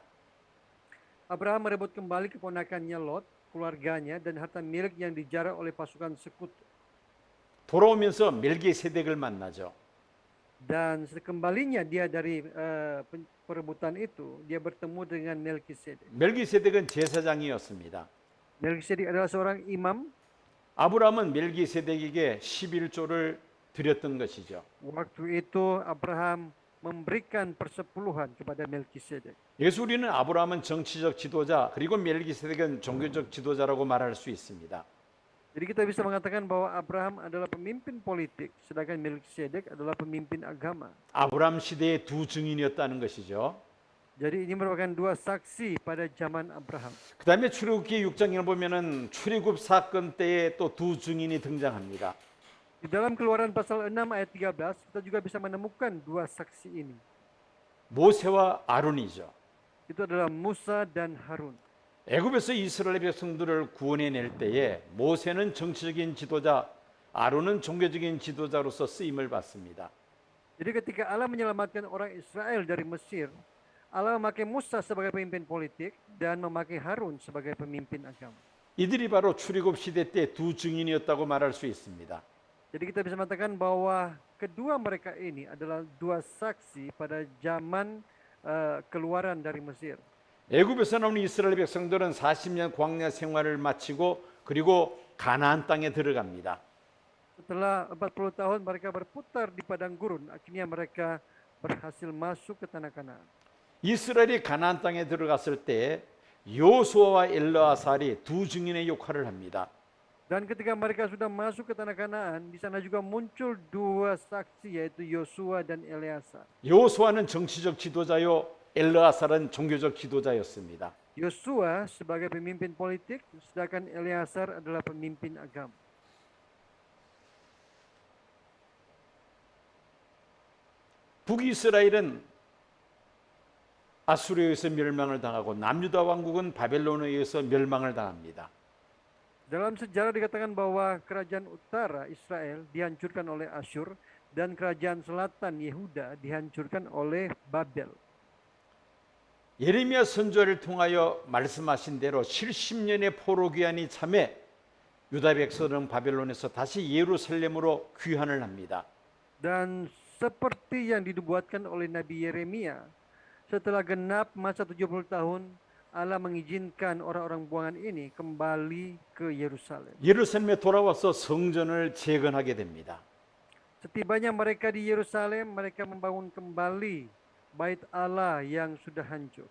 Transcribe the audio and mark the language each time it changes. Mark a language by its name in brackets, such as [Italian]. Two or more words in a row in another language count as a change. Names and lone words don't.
[Indonesian] Abraham merebut kembali keponakannya Lot, keluarganya, dan harta milik yang dijarah oleh pasukan sekutu. [Korean] 돌아오면서 멜기세덱을 만나죠. [Indonesian] Dan sekembalinya dia dari perebutan itu, dia bertemu dengan Melkisedek. [Korean] 멜기세덱은 제사장이었습니다. [Indonesian] Melkisedek adalah seorang imam. [Korean] 아브라함은 멜기세덱에게 11조를 드렸던 것이죠. [Indonesian] Waktu itu Abraham memberikan persepuluhan kepada Melkisedek. [Korean] 예수리는 아브라함은 정치적 지도자 그리고 멜기세덱은 종교적 지도자라고 말할 수 있습니다. [Indonesian] Jadi kita bisa mengatakan bahwa Abraham adalah pemimpin politik, sedangkan Melkisedek adalah pemimpin agama. [Korean] 아브라함 시대의 두 증인이었다는 것이죠. [Indonesian] Jadi ini merupakan dua saksi pada zaman Abraham. [Korean] 그 다음에 출애굽기 6장에 보면은 출애굽 사건 때에 또 두 증인이 등장합니다. [Indonesian] Di dalam Keluaran pasal 6 ayat 13, kita juga bisa menemukan dua saksi ini. [Korean] 모세와 아론이죠. [Indonesian] Itu adalah Musa dan Harun. [Korean] 애굽에서 이스라엘 백성들을 구원해낼 때에 모세는 정치적인 지도자, 아론은 종교적인 지도자로서 쓰임을 받습니다. [Indonesian] Jadi ketika Allah menyelamatkan orang Israel dari Mesir, Allah memakai Musa sebagai pemimpin politik dan memakai Harun sebagai pemimpin agama. [Korean] 이들이 바로 출애굽 시대 때 두 증인이었다고 말할 수 있습니다. [Indonesian] Jadi kita bisa mengatakan bahwa kedua mereka ini adalah dua saksi pada zaman keluaran dari Mesir. [Korean] 애굽에서 나온 이스라엘 백성들은 40년 광야 생활을 마치고 그리고 가나안 땅에 들어갑니다. [Indonesian] Setelah 40 tahun mereka berputar di padang gurun, akhirnya mereka berhasil masuk ke tanah Kanaan. [Korean] 이스라엘이 가나안 땅에 들어갔을 때 요수아와 엘르아살이 두 증인의 역할을 합니다. [Indonesian] Dan ketika mereka sudah masuk ke tanah Kanaan, di sana juga muncul dua saksi, yaitu Yosua dan Eleazar. [Korean] 요수아는 정치적 지도자요, 엘르아살은 종교적 지도자였습니다. [Indonesian] Yosua sebagai pemimpin politik, sedangkan Eleazar adalah pemimpin agama. [Korean] 북이스라엘은 아수르에 의해서 멸망을 당하고 남유다 왕국은 바벨론에 의해서 멸망을 당합니다. [Indonesian] Dalam sejarah dikatakan bahwa kerajaan utara Israel dihancurkan oleh Asyur dan kerajaan selatan Yehuda dihancurkan oleh Babel. [Korean] 예레미야 선지자를 통하여 말씀하신 대로 70년의 포로 귀환이 참해 유다 백성은 바벨론에서 다시 예루살렘으로 귀환을 합니다. [Indonesian] Dan seperti yang dinubuatkan oleh Nabi Yeremia, setelah genap masa 70 tahun, Allah mengizinkan orang-orang buangan ini kembali ke Yerusalem. [Korean] 예루살렘에 돌아와서 성전을 재건하게 됩니다. [Indonesian] Setibanya mereka di Yerusalem, mereka membangun kembali bait Allah yang sudah hancur.